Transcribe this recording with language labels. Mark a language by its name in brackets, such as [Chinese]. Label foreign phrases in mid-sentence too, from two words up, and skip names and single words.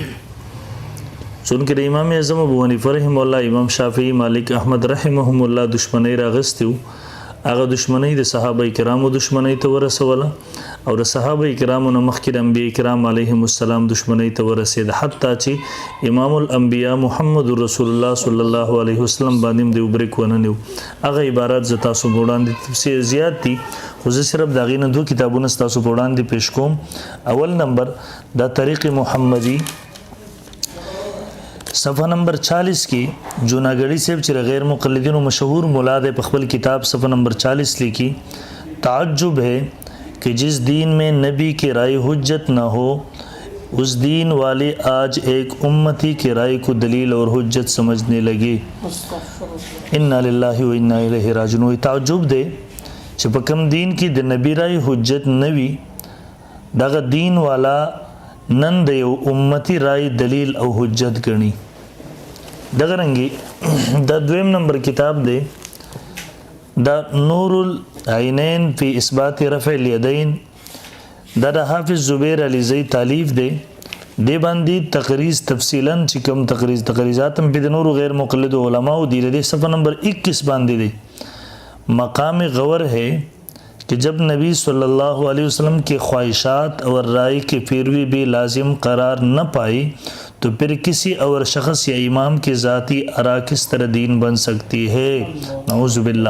[Pashto] څونکه د امام اعظم ابو حنیفه [Arabic] رحم الله، [Pashto] امام شافعی، مالک، احمد [Arabic] رحمهم الله [Pashto] دشمنی راغستیو، هغه دشمنی د صحابه کرامو دشمنی ته ورسوله او د صحابه کرامو نه مخکې د انبیاء کرام [Arabic] علیهم السلام [Pashto] دشمنی ته ورسید، حتی چې امام الانبیاء محمد رسول الله [Arabic] صلی الله علیه وسلم [Pashto] باندې د وبرک وننیو. هغه عبارت ز تاسو وړاندې تفصیل زیات دي، خو زه صرف دغه نه دوه کتابونه تاسو وړاندې پیش کوم. اول نمبر د طریق محمدی صفحه نمبر 40 کې جوناګړی صاحب چې غیر مقلدینو مشهور مولا د خپل کتاب صفحه نمبر 40 لیکي، [Urdu] تعجب ہے کہ جس دین میں نبی کی رائے حجت نہ ہو اس دین والے آج ایک امتی کی رائے کو دلیل اور حجت سمجھنے لگے. [Arabic] إنا لله وإنا إليه راجعون. [Pashto] تعجب دی چې په کوم دین کې د نبی راي حجت نوي، دغه دین والا نن د یو امتی راي دلیل او حجت ګڼي. دغه رنګي د دویم نمبر کتاب دی د نور العینین فی اثبات رفع الیدین، دا د حافظ زبیر علی زئی تالیف دی. دی باندې تقریز تفصیلا چې کوم تقریزات هم په نور غیر مقلد علماء دی د صفحه نمبر 21 باندې دی. [Urdu] مقام غور ہے کہ جب نبی [Arabic] صلى الله عليه وسلم [Urdu] کی خواہشات اور رائے کی پیروی بھی لازم قرار نہ پائی تو پھر کسی اور شخص یا امام کی ذاتی آراء کس طرح دین بن سکتی ہے. नऊज़ुबिल्लाह.